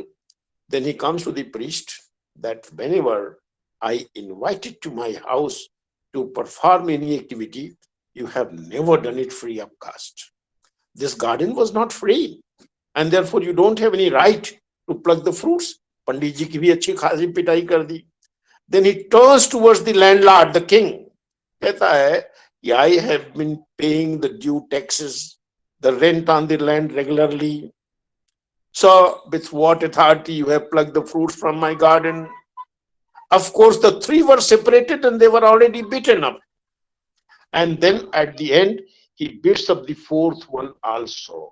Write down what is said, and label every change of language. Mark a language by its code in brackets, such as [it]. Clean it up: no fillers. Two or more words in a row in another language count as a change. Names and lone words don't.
[en] Then he comes to the priest that whenever I invited to my house to perform any activity, you have never done it free of cost. This garden was not free, and therefore you don't have any right to pluck the fruits. [hi] पंडित जी की भी अच्छी खासी पिटाई कर दी. [en] Then he turns towards the landlord, the king. [hi] कहता है कि [en] I have been paying the due taxes, the rent on the land regularly. So with what authority you have plucked the fruits from my garden? Of course, the 3 were separated and they were already beaten up. And then at the end, he beats up the 4th one also.